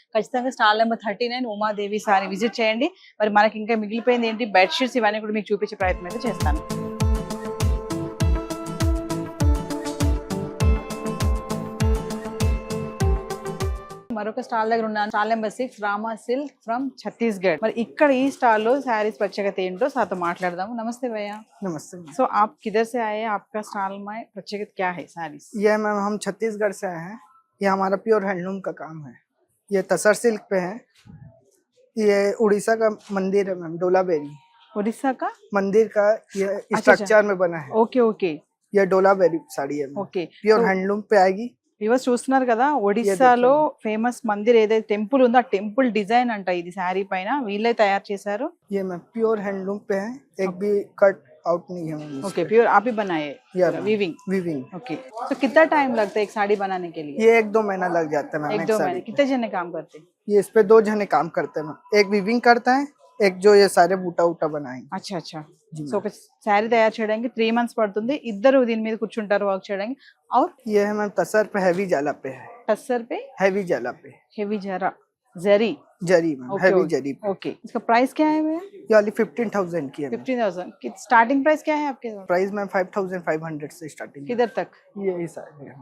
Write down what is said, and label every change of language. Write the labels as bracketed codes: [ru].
[te] ఖచ్చితంగా stall number 39 Umadevi sorry visit చేయండి. మరి మనకి ఇంకా మిగిలిపోయింది ఏంటి, బెడ్షీట్స్, ఇవన్నీ కూడా మీకు చూపించే ప్రయత్నం అయితే చేస్తాను. మరొక స్టాల్ దగ్గర ఉన్నాను, stall number 6 Rama silk from Chhattisgarh. మరి ఇక్కడ ఈ స్టాల్ లో శారీస్ ప్రత్యేకత ఏంటో సాతో మాట్లాడదాము. [hi] నమస్తే भैया। नमस्ते। सो आप किधर से आए हैं, आपका स्टॉल में प्रत्యేకత क्या है सारीस? ये मैम हम छत्तीसगढ़ से आए हैं, ये हमारा प्योर हैंडलूम का काम है। ये तसर सिल्क पे है, ये उड़ीसा का मंदिर है मैम, डोलाबेरी उड़ीसा का मंदिर का ये स्ट्रक्चर में बना है। ओके ओके, ये डोलाबेरी साड़ी है, ओके। प्योर हैंडलूम पे आएगी। [te] వ్యూవర్స్ చూస్తున్నారు కదా, ఒడిస్సాలో ఫేమస్ మందిర్ ఏదైతే టెంపుల్ ఉందో ఆ టెంపుల్ డిజైన్ అంట ఇది శారీ పైన వీళ్ళే తయారు చేశారు. [hi] ये मैम प्योर हैंडलूम पे है, एक भी कट आउट नहीं है मैम। ओके, प्योर आप ही बनाए वीविंग? वीविंग। ओके, तो कितना टाइम लगता है एक साड़ी बनाने के लिए? ये 1-2 महीना लग जाता है मैम। 1-2 महीने। कितने जने काम करते हैं? ये इस पे 2 जने काम करते हैं मैम, एक वीविंग करता है, एक जो ये सारे बूटा उटा बनाएंगे। अच्छा अच्छा। [te] సో ఒక శారీ తయారు చేయడానికి 3 months పడుతుంది, ఇద్దరు దీని మీద కూర్చుంటారు వర్క్ చేయడానికి. [hi] और ये है मैम तसर पे, हैवी जाला पे है, टसर पे हैवी जाला पे, हेवी जरा जरी जरी मैम, हैवी जरी पे। ओके, इसका प्राइस क्या है भैया? ये वाली 15,000 की है। 15,000 की स्टार्टिंग प्राइस क्या है आपके? प्राइस मैम 5,500 से स्टार्टिंग। किधर तक? ये सारी है।